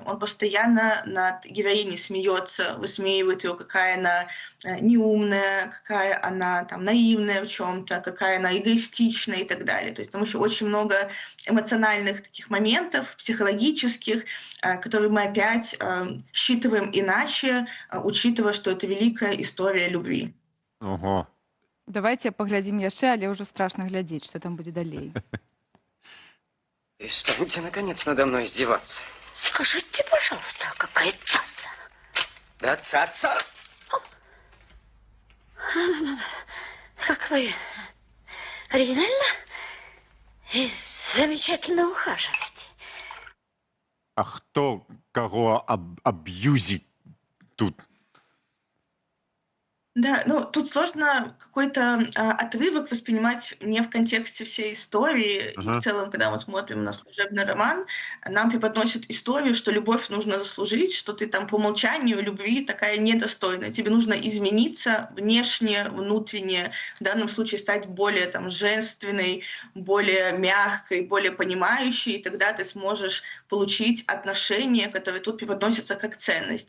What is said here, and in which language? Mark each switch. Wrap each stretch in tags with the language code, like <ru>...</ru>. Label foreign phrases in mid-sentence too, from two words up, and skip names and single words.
<ru>Он постоянно над героиней смеется, высмеивает ее, какая она неумная, какая она там наивная в чем-то, какая она эгоистичная и так далее. То есть там еще очень много эмоциональных таких моментов, психологических, которые мы опять считываем иначе, учитывая, что это великая история любви. Ого. Давайте поглядим</ru> <be>яшчэ, але ўжо страшно глядзець,</be> <ru>что там будет далей. Перестаньте, наконец, надо мной издеваться. Скажите, пожалуйста, какая цаца? Да, цаца! Как вы оригинально и замечательно ухаживаете.</ru> <be>А хто каго аб'юзіць тут?</be> <ru>Да, ну тут сложно какой-то отрывок воспринимать не в контексте всей истории. И в целом, когда мы смотрим на служебный роман, нам преподносят историю, что любовь нужно заслужить, что ты там по умолчанию любви такая недостойная. Тебе нужно измениться внешне, внутренне, в данном случае стать более там женственной, более мягкой, более понимающей, и тогда ты сможешь получить отношения, которые тут преподносятся как ценность.</ru>